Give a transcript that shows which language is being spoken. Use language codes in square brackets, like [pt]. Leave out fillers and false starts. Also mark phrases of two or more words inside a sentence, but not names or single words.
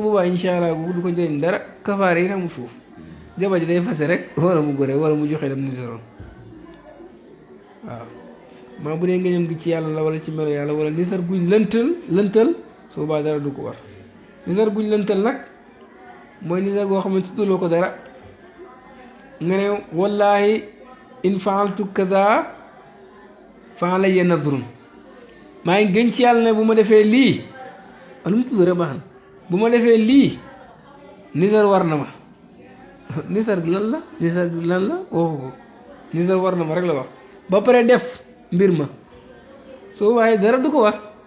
[wo] boobaa [ar] إن شاء الله [wo] gu du ko jëriñ dara kafaar yi amul foofu jabar ji day fase rek wala mu goreel wala mu joxe dem nizaroon waaw maa bu dee ngëñam gi ci yàlla la wala ci melo yàlla wala nizar guñ lëntal su boobaa dara du ko war nizar guñ lëntal nag mooy nizar goo xam ne tudduloo ko dara nga ne [ar] والله إن فعلت كذا فعليّ نذر [wo] maa ngi gën ci yàlla ne bu ma defee lii lu mu tudd rek baax na bu ma defee lii nizar war na ma nizar lan la waxu ko nizar war na ma rek la wax ba pare def mbir ma soo waxee dara du ko war